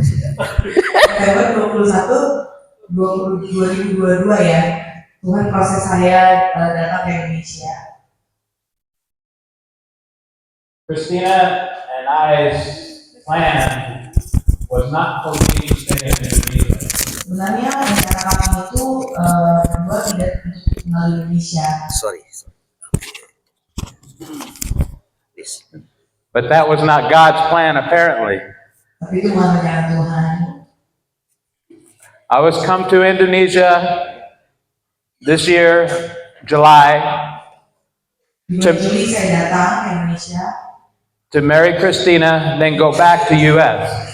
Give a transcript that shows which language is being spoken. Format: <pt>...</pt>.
<id>September 21, 2022 ya, Tuhan proses saya datang ke Indonesia.</id> <en>Christina and I's plan was not for me to stay in Indonesia.</en> <id>Sebenarnya rencana kami itu berdua tidak tinggal di Indonesia.</id> <en>Sorry. But that was not God's plan, apparently.</en> <id>Tapi itu bukan rencana Tuhan.</id> <en>I was come to Indonesia this year, July,</en> <id>Di bulan Juli saya datang ke Indonesia</id> <en>to marry Christina, then go back to U.S.</en>